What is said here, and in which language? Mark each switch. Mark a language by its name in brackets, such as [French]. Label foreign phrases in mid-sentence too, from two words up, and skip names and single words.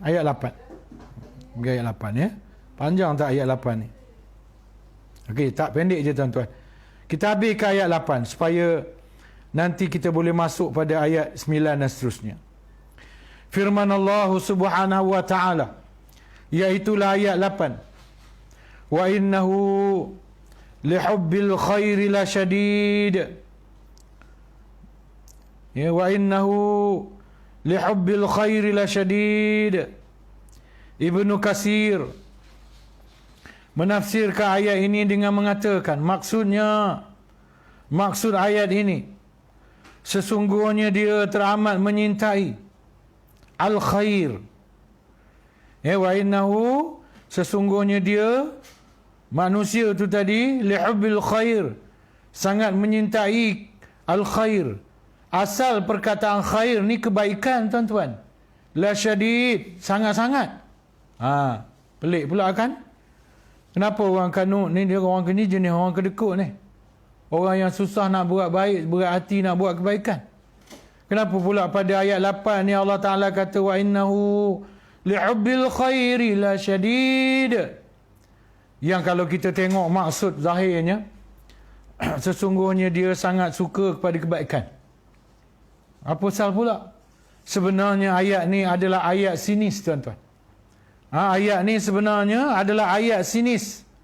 [Malay] Ayat 8. Pergi ayat 8 ya. Panjang tak ayat 8 ni? Okey, tak, pendek je tuan-tuan. Kita habiskan ayat 8 supaya nanti kita boleh masuk pada ayat 9 dan seterusnya. Firman Allah [Arabic] سبحانه وتعالى, [Malay] iaitulah ayat 8. [Arabic] وإنه لحب الخير لشديد. Ya, وإنه لحب الخير لشديد. [Malay] Ibnu Katsir menafsirkan ayat ini dengan mengatakan, maksud ayat ini, sesungguhnya dia teramat menyintai al-khair. [Arabic] وإنه, [Malay] sesungguhnya dia, manusia tu tadi, [Arabic] لحب الخير, [Malay] sangat menyintai al-khair. Asal perkataan khair ni kebaikan, tuan-tuan. [Arabic] لشديد, sangat-sangat. [Malay] Pelik pula kan? Kenapa orang kanut ni, dia orang ni jenis orang kedekut ni. Orang yang susah nak buat baik, berat hati nak buat kebaikan. Kenapa pula pada ayat 8 ni Allah Ta'ala kata, [Arabic] وإنه لحب الخير لشديد. [Malay] Yang kalau kita tengok maksud zahirnya, sesungguhnya dia sangat suka kepada kebaikan. Apa sal pula? Sebenarnya ayat ni adalah ayat sinis, tuan-tuan. Ayat ni sebenarnya adalah ayat sinis.